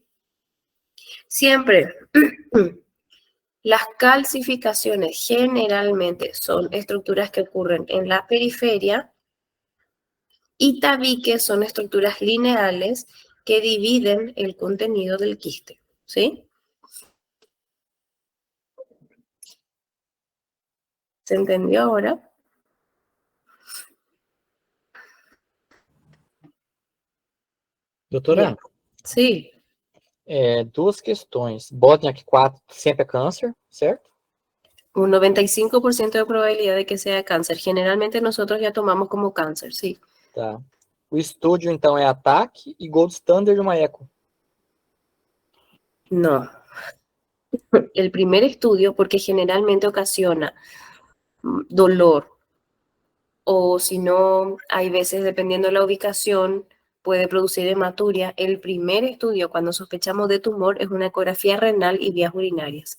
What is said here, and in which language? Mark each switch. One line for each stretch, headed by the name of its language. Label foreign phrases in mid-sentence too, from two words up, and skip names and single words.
Spanish: Siempre las calcificaciones generalmente son estructuras que ocurren en la periferia y tabiques son estructuras lineales que dividen el contenido del quiste, ¿sí? ¿Se entendió ahora?
Portuguese: Doutora,
Spanish: Sí.
Portuguese: duas questões. Bosniak 4 sempre é câncer, certo?
Spanish: Un 95% de probabilidad de que sea cáncer. Generalmente nosotros ya tomamos como cáncer, sí.
Portuguese: Tá. O estúdio, então, é ataque e
English: gold standard
Portuguese: uma eco.
Spanish: No. El primer estudio, porque generalmente ocasiona dolor, o si no, hay veces, dependiendo de la ubicación, puede producir hematuria. El primer estudio, cuando sospechamos de tumor, es una ecografía renal y vías urinarias.